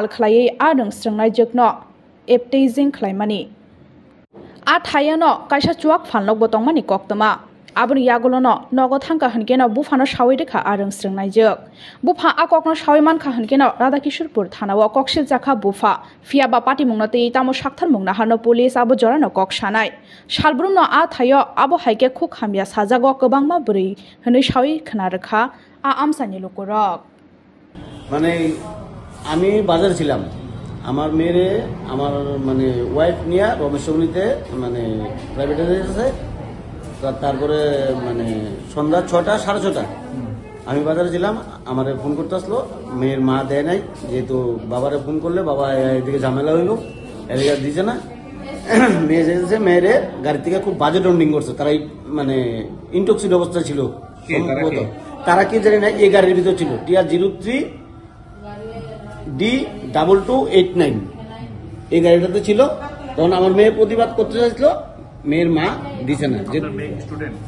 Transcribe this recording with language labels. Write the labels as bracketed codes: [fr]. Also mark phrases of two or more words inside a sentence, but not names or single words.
[trp] khlaiei arung srangnaijakno iptejing khlaimani Athayano kaisa chuak phalnok botongmani koktama Aboni yagolono nogo thangka hankeno bufano shawi rekha arung srangnaijuk bufa akokno shawi mankha hankeno Radhakishorpur thanao koksil jakha bufa Fiaba Patimongno tei tamo sakthar mungna hano police abo jorano kok sanai Shalburumno athayo abo haike khuk hamya sajago kwbangma buri hwnui shawi khna rekha amsani lokorok [bn] মানে আমি বাজারে ছিলাম আমার মেয়ে আমার মানে ওয়াইফ নিয়া রমেশগুলিতে মানে প্রাইভেট আছে তারপরে মানে সন্ধ্যা 6টা 6:30 আমি বাজারে ছিলাম আমারে ফোন করতে আসলো মেয়ের মা দেয় নাই যেহেতু বাবারে ফোন করলে বাবা এদিকে ঝামেলা হইল এদিকে দিছে না মেয়ে যেছে মেয়েরে গাড়ি থেকে খুব বাজে ডন্ডিং করছে তারাই মানে ইনটক্সিড অবস্থা ছিল তারা কি জানি না এই গাড়ির ভিতর ছিল TR03 D2289 এই গাড়িটাতে ছিল তখন আমার মেয়ে প্রতিবাদ করতে চাইছিল মেয়ের মা দিছে না